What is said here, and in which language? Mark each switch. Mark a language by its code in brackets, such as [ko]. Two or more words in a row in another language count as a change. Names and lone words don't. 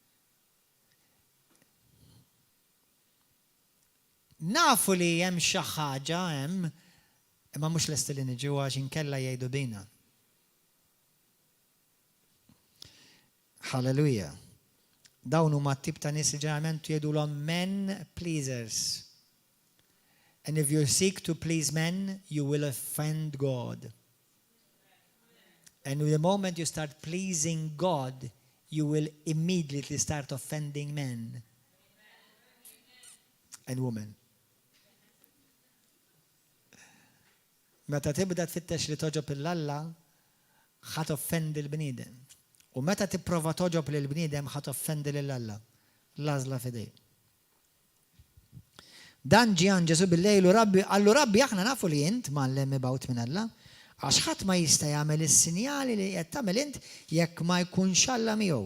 [mt] Nafu li hemm xi ħaġa hemm imma mhux lesti li niġu għax inkella jgħidu bina. Halleluja. Dawn huma t-tip ta' nies li ġeneralment jgħidulhom [en] men pleasers. And if you seek to please men, you will offend God. And the moment you start pleasing God, you will immediately start offending men and women. [mt] Meta tibda tfittex li toġob il-Alla, ħat offendi l-bniedem. U meta tipprova toġob lill-bniedem ħat offendi lill-Alla. L-għażla fidej. Dan ġie għand Ġesu bil-lejl u għallu Rabbi aħna nafu li int mallem mibgħut minn Alla, għax ħadd ma jista' jagħmel is-sinjali li qed tagħmel int jekk ma jkunx Alla miegħu.